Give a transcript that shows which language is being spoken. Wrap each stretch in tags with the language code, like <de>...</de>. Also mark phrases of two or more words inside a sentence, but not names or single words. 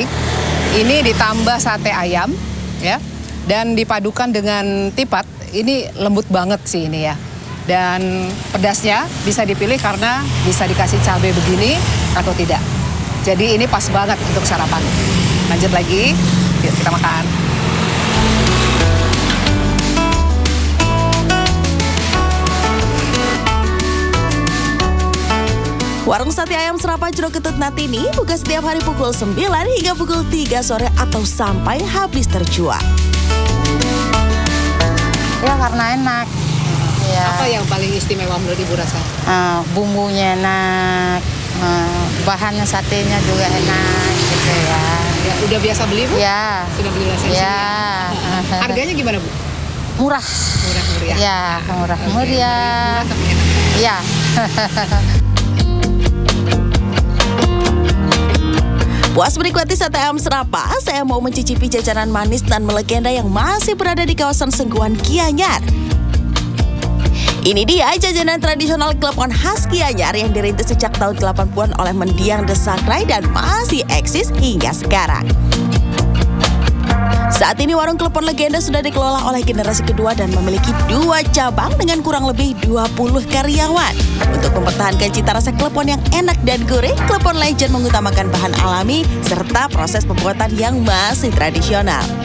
<id>Ini ditambah sate ayam, ya, dan dipadukan dengan tipat. Ini lembut banget sih ini ya. Dan pedasnya bisa dipilih karena bisa dikasih cabai begini atau tidak. Jadi ini pas banget untuk sarapan. Lanjut lagi, yuk kita makan. Warung sate ayam serapah Jro Ketut Natini buka setiap hari pukul 9 hingga pukul 3 sore atau sampai habis terjual. Ya karena enak. Ya. Apa yang paling istimewa menurut Ibu rasa? Bumbunya enak, bahannya satenya juga enak gitu ya. Ya, udah biasa beli Bu? Ya. Sudah beli rasa ya. Harganya gimana Bu? Murah. Murah meriah. Ya, murah meriah. Ya. Puas menikmati sate ayam serapah, saya mau mencicipi jajanan manis dan melegenda yang masih berada di kawasan Senguan, Gianyar. Ini dia jajanan tradisional klepon khas Gianyar yang dirintis sejak tahun 80-an oleh mendiang Desakrai dan masih eksis hingga sekarang. Saat ini warung klepon legenda sudah dikelola oleh generasi kedua dan memiliki 2 cabang dengan kurang lebih 20 karyawan. Untuk mempertahankan cita rasa klepon yang enak dan gurih, Klepon Legend mengutamakan bahan alami serta proses pembuatan yang masih tradisional.</id>